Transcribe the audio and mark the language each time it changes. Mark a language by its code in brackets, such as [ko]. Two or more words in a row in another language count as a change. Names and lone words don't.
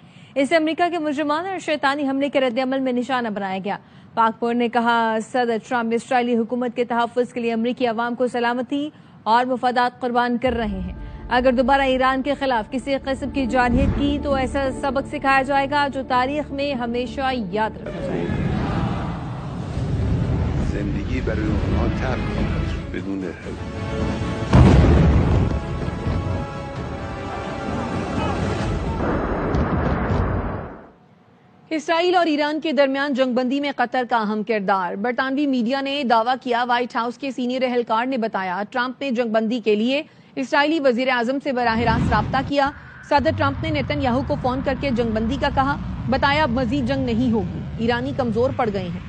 [ur] اسے امریکہ کے مجرمانہ اور شیطانی حملے کے رد عمل میں نشانہ بنایا گیا۔ پاکپور نے کہا، صدر ٹرمپ اسرائیلی حکومت کے تحفظ کے لیے امریکی عوام کو سلامتی اور مفادات قربان کر رہے ہیں۔ اگر دوبارہ ایران کے خلاف کسی قسم کی جارحیت کی تو ایسا سبق سکھایا جائے گا جو تاریخ میں ہمیشہ یاد رکھا جائے گا۔ [fa] زندگی برای اونها تلخ بدون [ur] اسرائیل اور ایران کے درمیان جنگ بندی میں قطر کا اہم کردار۔ برطانوی میڈیا نے دعویٰ کیا، وائٹ ہاؤس کے سینئر اہلکار نے بتایا، ٹرمپ نے جنگ بندی کے لیے اسرائیلی وزیر اعظم سے براہ راست رابطہ کیا۔ صدر ٹرمپ نے نیتن یاہو کو فون کر کے جنگ بندی کا کہا، بتایا اب مزید جنگ نہیں ہوگی، ایرانی کمزور پڑ گئے ہیں۔